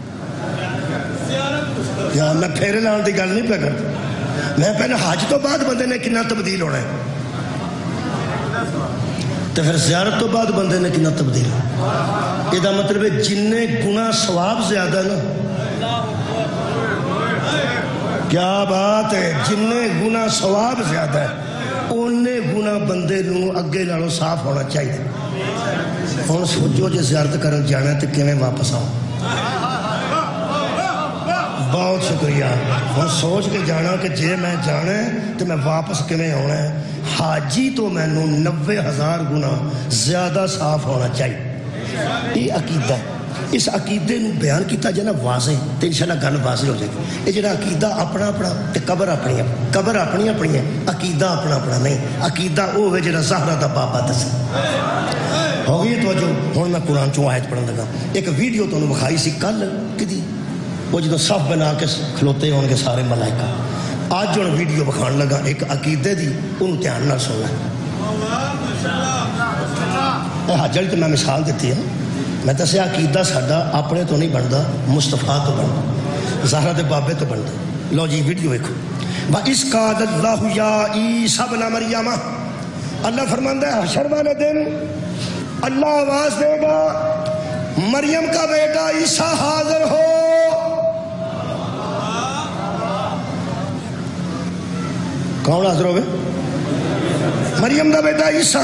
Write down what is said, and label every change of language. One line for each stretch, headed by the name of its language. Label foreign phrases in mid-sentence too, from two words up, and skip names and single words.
Punjabi: یا میں پھیرے لان دی گل نہیں پہ کرتا، میں پہنے حج تو بعد بندے نے کنا تبدیل ہونا ہے، تو پھر زیارت تو بعد بندے نے کنا تبدیل ہونا۔ یہ دا مطلب ہے جننے گناہ ثواب زیادہ نا، کیا بات ہے، جننے گناہ ثواب زیادہ ہے اونے گنا بندے نو اگے نالوں صاف ہونا چاہیے. ہن سوچو جے زیارت کرن جانا تے کیویں واپس آؤ. بہت شکریہ. ہن سوچ کے جانا کہ جے میں جانا ہے تو میں واپس کیویں آنا ہے. حاجی تو مینوں 90,000 گنا زیادہ صاف ہونا چاہیے.
Urdu: یہ عقیدہ ہے.
Punjabi: اس عقیدے نو بیان کیتا جائے نا واضح تو انشاءاللہ گل واضح ہو جائے گی. یہ جڑا عقیدہ اپنا اپنا تے قبر اپنی ہے. قبر اپنی اپنی ہے, عقیدہ اپنا اپنا نہیں. عقیدہ وہ ہے جڑا زہرا دا بابا دسے. ہو گئی توجہ. ہن میں قرآن چوں آیت پڑھن لگا. ایک ویڈیو تانوں وکھائی سی کل کدی, وہ جدوں صف بنا کے کھلوتے ہون گے سارے ملائکہ. اج ہن ویڈیو وکھان لگا ایک عقیدے دی, اونوں دھیان نال سننا.
Urdu: حجر تو میں مثال دیتی ہے.
Punjabi: میں دسیا عقیدہ ساڈا اپنے تو نہیں بنتا, مصطفیٰ تو بنتا, زہرا دے بابے تو بنتا.
Urdu: لو جی ویڈیو دیکھو.
Arabic: وَإِذْ قَالَ اللَّهُ يَا عِيسَى ابْنَ مَرْيَمَ,
Punjabi: اللہ فرماندا ہے حشر والے دن
Urdu: اللہ آواز دے گا مریم کا بیٹا عیسیٰ حاضر ہو. کون حاضر ہوگے؟ مریم کا بیٹا عیسیٰ.